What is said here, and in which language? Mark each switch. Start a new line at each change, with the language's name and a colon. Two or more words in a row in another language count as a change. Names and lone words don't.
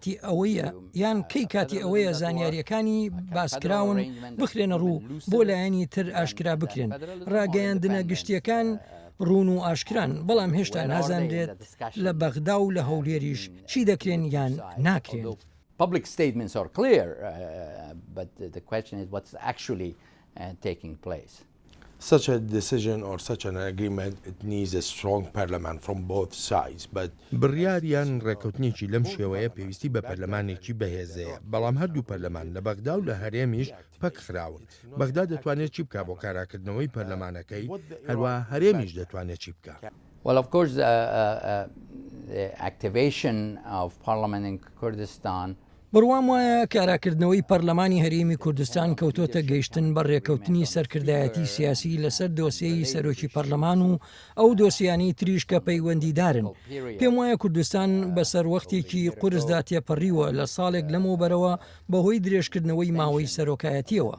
Central Kurdish: کاتی ئەوەیە زانیاریەکانی باسکراون بخرێنە ڕوو بۆ لایەنی تر ئاشکرا بکرێن ڕاگەیاندنە گشتیەکان ڕون و ئاشکران بەڵام هێشتا نازانرێت لە بەغدا و لە هەولێریش چی دەکرێن یان ناکرێن.
English: Public statements are clear, but the question is what's actually taking place. Such a decision or such an agreement, it needs a strong parliament from both sides. But
Central Kurdish: بڕیاریان ڕێکەوتنێکی لەم شێوەیە پێویستی بە پەرلەمانێکی بەهێزەیە بەڵام هەردوو پەرلەمان لە بەغدا و لە هەرێمیش پەک خراون بەغدا دەتوانێت چی بکە بۆ کاراکردنەوەی پەرلەمانەکەی هەروە هەرێمیش دەتوانێت چی بکە.
English: Well, of course, the activation of parliament in Kurdistan
Central Kurdish: بڕوام وایە کاراکردنەوەی پەرلەمانی هەرێمی کوردستان کەوتۆتە گەیشتن بە ڕێکەوتنی سەرکردایەتی سیاسی لەسەر دۆسیەی سەرۆکی پەرلەمان و ئەو دۆسیانەی تریش کە پەیوەندیدارن. پێم وایە کوردستان بەسەر وەختێکی قورسدا تێپەڕیوە لە ساڵێک لەمەوبەرەوە بەهۆی درێژکردنەوەی ماوەی سەرۆکایەتیەوە.